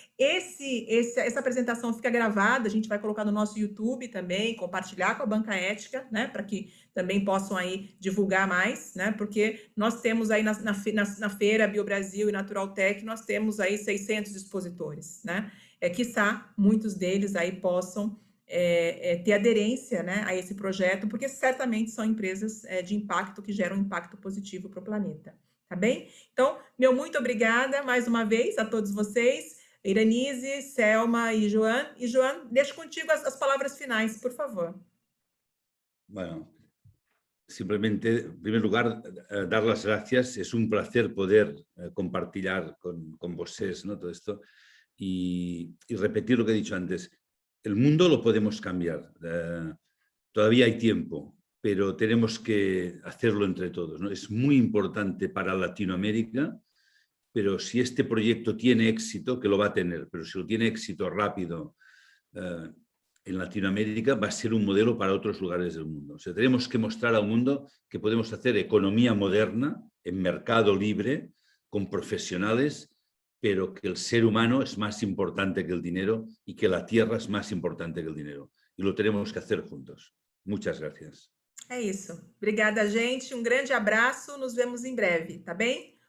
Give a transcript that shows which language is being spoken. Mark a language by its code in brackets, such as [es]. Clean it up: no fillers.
[pt] Essa apresentação fica gravada, a gente vai colocar no nosso YouTube também, compartilhar com a Banca Ética, né, para que também possam aí divulgar mais, né, porque nós temos aí na feira BioBrasil e Naturaltech, nós temos aí 600 expositores, né, quiçá muitos deles aí possam ter aderência, né, a esse projeto, porque certamente são empresas de impacto que geram impacto positivo para o planeta, tá bem? Então, meu muito obrigada mais uma vez a todos vocês, Iranise, Selma e Joan. E Joan, deixo contigo as palavras finais, por favor. [es] Bueno, simplemente, en primer lugar, dar las gracias. Es un placer poder compartir con vosotros, ¿no? Todo esto y repetir lo que he dicho antes. El mundo lo podemos cambiar. Todavía hay tiempo, pero tenemos que hacerlo entre todos, ¿no? Es muy importante para Latinoamérica, pero si este proyecto tiene éxito, que lo va a tener, pero si lo tiene éxito rápido en Latinoamérica, va a ser un modelo para otros lugares del mundo. O sea, tenemos que mostrar al mundo que podemos hacer economía moderna en mercado libre, con profesionales, pero que el ser humano es más importante que el dinero y que la tierra es más importante que el dinero. Y lo tenemos que hacer juntos. Muchas gracias. [pt] É isso. Obrigada, gente. Um grande abraço. Nos vemos em breve, tá bem?